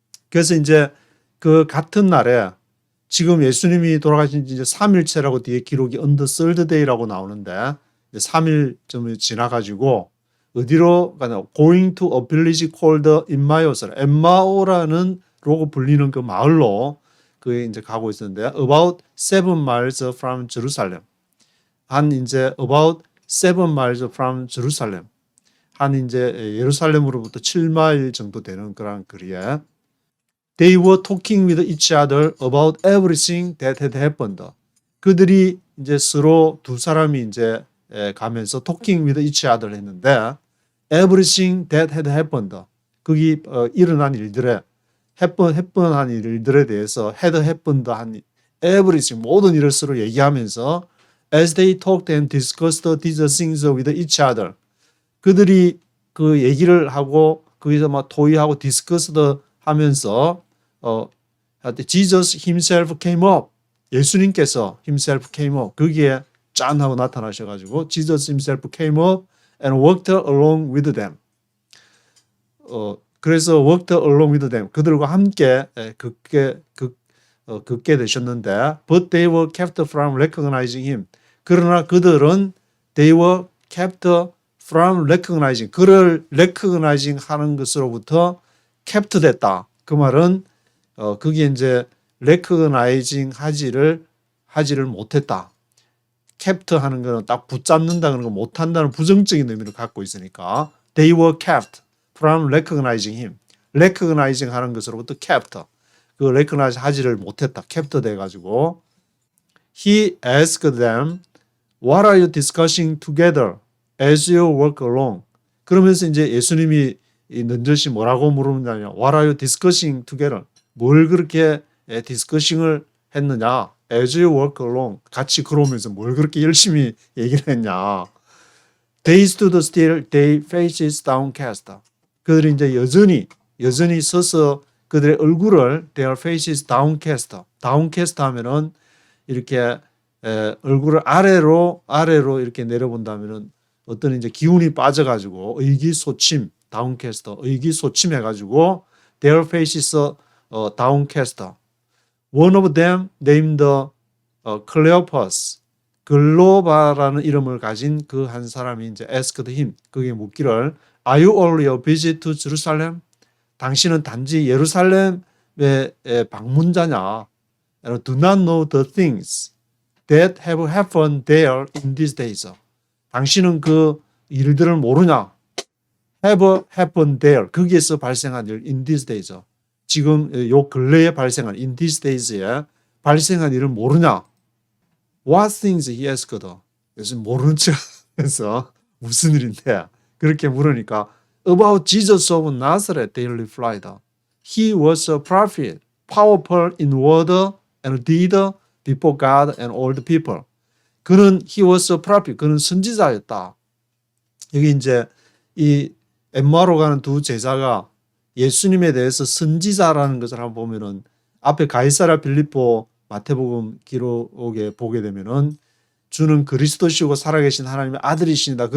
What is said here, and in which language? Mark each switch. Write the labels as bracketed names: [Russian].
[Korean] 그래서 이제 그 같은 날에 지금 예수님이 돌아가신 지 이제 3일째라고 뒤에 기록이 [English] on the third day [Korean] 라고 나오는데 3일쯤이 지나가지고 어디로 가냐? [English] Going to a village called Emmaus, [Korean] 엠마오라는 로고 불리는 그 마을로 그게 이제 가고 있었는데 [English] about 7 miles from Jerusalem. [Korean] 한 이제 [English] about 7 miles from Jerusalem. [Korean] 한 이제 예루살렘으로부터 7마일 정도 되는 그런 거리에 [English] They were talking with each other about everything that had happened. [Korean] 그들이 이제 서로 두 사람이 이제 가면서 [English] talking with each other [Korean] 했는데 [English] everything that had happened. [Korean] 거기 일어난 일들에 했던 일들에 대해서 had happened 한 everything 모든 일을 서로 얘기하면서 [English] as they talked and discussed these things with each other. [Korean] 그들이 그 얘기를 하고 거기서 막 토의하고 discussed 하면서 [English] Jesus himself came up. [Korean] 예수님께서 [English] himself came up. [Korean] 거기에 짠 하고 나타나셔가지고 [English] Jesus himself came up and walked along with them. [Korean] 그래서 [English] walked along with them. [Korean] 그들과 함께 걷게 되셨는데 [English] but they were kept from recognizing him. [Korean] 그러나 그들은 [English] they were kept from recognizing. [Korean] 그를 recognizing 하는 것으로부터 kept 됐다. 그 말은 그게 이제 recognizing 하지를 못했다. kept 하는 거는 딱 붙잡는다는 거 못한다는 부정적인 의미를 갖고 있으니까 [English] they were kept from recognizing him. [Korean] recognizing 하는 것으로부터 kept. 그 recognize 하지를 못했다. [English] kept [Korean] 돼가지고 [English] he asked them, what are you discussing together as you walk along? [Korean] 그러면서 이제 예수님이 이 넌저시 뭐라고 물으느냐? [English] What are you discussing together? [Korean] 뭘 그렇게 디스커싱을 했느냐? [English] As you walk along. [Korean] 같이 걸어오면서 뭘 그렇게 열심히 얘기를 했냐? [English] They stood still, their faces downcast. [Korean] 그들이 이제 여전히 서서 그들의 얼굴을 [English] their faces downcast. [Korean] downcast 하면은 이렇게 얼굴을 아래로 이렇게 내려본다면은 어떤 이제 기운이 빠져가지고 의기소침. downcast, 의기소침해가지고 [English] their faces downcast. One of them named Cleopas, [Korean] 글로바라는 이름을 가진 그 한 사람이 이제 [English] asked him, [Korean] 그게 묻기를 [English] Are you only a visit to Jerusalem? [Korean] 당신은 단지 예루살렘의 방문자냐? [English] And do not know the things that have happened there in these days. [Korean] 당신은 그 일들을 모르냐? [English] have happened there. [Korean] 거기에서 발생한 일, [English] in these days. [Korean] 지금 요 근래에 발생한, in these days에 발생한 일을 모르냐? [English] What things he asked. [Korean] 그래서 모르는 척 해서 무슨 일인데? 그렇게 물으니까 [English] About Jesus of Nazareth, they replied. He was a prophet, powerful in word and deed before God and all the people. he was a prophet. [Korean] 그는 선지자였다. 여기 이제 이 엠마오로 가는 두 제자가 예수님에 대해서 선지자라는 것을 한번 보면은 앞에 가이사랴 빌립보 마태복음 기록에 보게 되면은 주는 그리스도시고 살아계신 하나님의 아들이시니다.